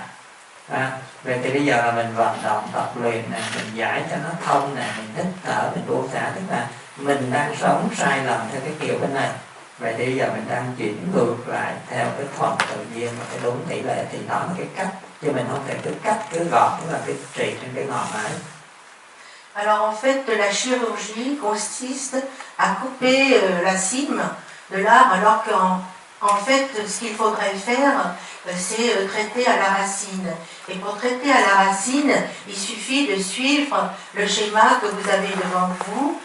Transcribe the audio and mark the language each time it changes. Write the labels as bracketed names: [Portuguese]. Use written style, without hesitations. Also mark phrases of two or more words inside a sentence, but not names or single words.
[Vietnamese] Vậy thì bây giờ là mình vận động tập luyện nè, mình giải cho nó thông nè, mình hít thở, mình buông xả, tức là mình đang sống sai lầm theo cái kiểu bên này. Vậy thì bây giờ mình đang chuyển ngược lại theo cái thuận tự nhiên và cái đúng tỷ lệ, thì đó là cái cách, chứ mình không thể cứ cắt, cứ gọt, tức là cái trị trên cái ngọn ấy. [French] Alors en fait, la chirurgie consiste à couper la cime de l'arbre, alors qu'en fait, ce qu'il faudrait faire, c'est traiter à la racine. Et pour traiter à la racine, il suffit de suivre le schéma que vous avez devant vous.